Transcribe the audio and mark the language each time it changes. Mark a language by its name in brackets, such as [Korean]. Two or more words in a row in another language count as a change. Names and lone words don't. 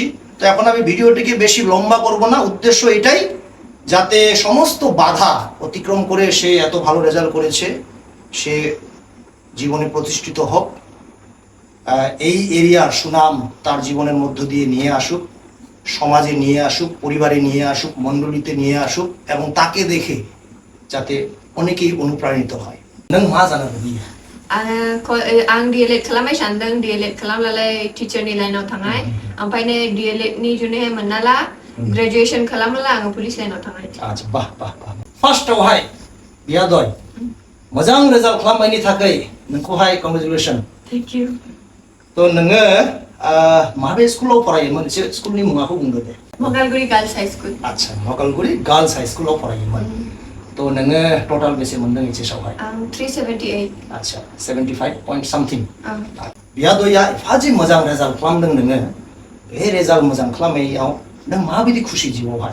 [Bangla] তো এখন আমি ভিডিওটিকে বেশি লম্বা করব না, উদ্দেশ্য এটাই যাতে সমস্ত বাধা অতিক্রম করে সে এত ভালো রেজাল্ট করেছে, সে জীবনে প্রতিষ্ঠিত হোক, এই এরিয়ার সুনাম তার জীবনের মধ্য দিয়ে নিয়ে আসুক, সমাজে নিয়ে আসুক, পরিবারে নিয়ে আসুক, মণ্ডলীতে নিয়ে আসুক, এবং তাকে দেখে যাতে অনেকেই অনুপ্রাণিত হয়। [Bodo] नों मा जाना दिबि आं DLED खालामबाय सानदों। DLED खालामब्लालाय टिचारनि लाइनाव थांनाय, ओमफ्राय नै DLED नि जुनै मोननाला ग्रेजुएशन खालामब्ला आङो पुलिस लाइनाव थांनाय। आच्छा, बाह बाह बाह। फार्स्टआवहाय बियादय मोजां रिजाल्ट खालामनायनि थाखाय नोंखौहाय कंग्रेचुलेसन। [English] thank you. [Bodo] तो नोङो माबे स्कुलाव फरायोमोन? एसे स्कुलनि मुङाखौ बुंदो दे। मगालगुरि गार्ल्स हाई स्कुल। आच्छा, मगालगुरि गार्ल्स हाई स्कुलाव फरायोमोन। तो नोङो टोटाल बेसे मोनदों एचएसआवहाय? 378। [English] आच्छा, 75 point something। [Bodo] बियादया एफाजि मोजां रिजाल्ट खालामदों नोङो, बे रिजाल्ट मोजां खालामनायाव नों माबायदि खुसि जिउआवहाय?